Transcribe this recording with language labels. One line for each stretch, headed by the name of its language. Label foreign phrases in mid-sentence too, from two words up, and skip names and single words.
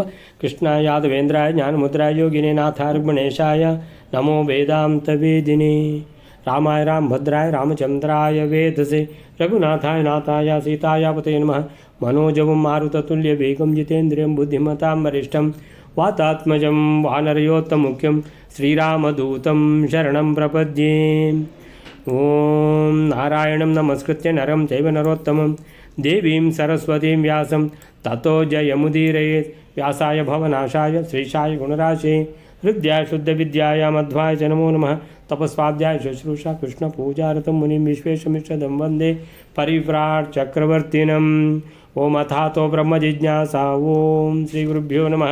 Sanskrit: ಕೃಷ್ಣಾಯ ಯಾದವೇಂದ್ರಾಯ ಜ್ಞಾನಮುದ್ರಾಯ ಯೋಗಿನೇ ನಾಥಾಯ ಗಣೇಶಾಯ ನಮೋ ವೇದಾಂತ ವೇದಿನೇ ರಾಮಾಯ ರಾಮಭದ್ರಾಯ ರಾಮಚಂದ್ರಾಯ ವೇದಸೆ ರಘುನಾಥಾಯ ನಾಥಾಯ ಸೀತಾಯ ಪತೇ ನಮಃ. ಮನೋಜವಂ ಮಾರುತತುಲ್ಯ ವೇಗಂ ಜಿತೇಂದ್ರಿಯಂ ಬುದ್ಧಿಮತಾಂ ವರಿಷ್ಠಂ ವಾತಾತ್ಮಜಂ ವಾನರಯೋತ್ತಮುಖ್ಯಂ ಶ್ರೀರಾಮದೂತಂ ಶರಣಂ ಪ್ರಪದ್ಯೆ. ಓಂ ನಾರಾಯಣಂ ನಮಸ್ಕೃತ್ಯ ನರಂ ಚೈವ ನರೋತ್ತಮಂ ದೇವೀಂ ಸರಸ್ವತೀಂ ವ್ಯಾಸಂ ತಥೋ ಜಯಮುದೀರಯೇತ್. ವ್ಯಾಸಾಯ ಭವನಾಶಾಯ ಶ್ರೀಶಾಯ ಗುಣರಾಶೇ ಹೃದಯಾಯ ಶುದ್ಧವಿದ್ಯಾಯ ಮಧ್ವಾಯ ಚ ನಮೋ ನಮಃ. ತಪಸ್ವಾಧ್ಯಾಯ ಶುಶ್ರೂಷಾ ಕೃಷ್ಣ ಪೂಜಾರತಂ ಮುನಿಂ ವಿಶ್ವೇಶಮಿಷ್ಟದಂ ವಂದೇ ಪರಿವ್ರಾಟ್ ಚಕ್ರವರ್ತಿನಂ. ಓಂ ಅಥಾತೋ ಬ್ರಹ್ಮ ಜಿಜ್ಞಾಸಾ. ಓಂ ಶ್ರೀ ಗುರುಭ್ಯೋ ನಮಃ.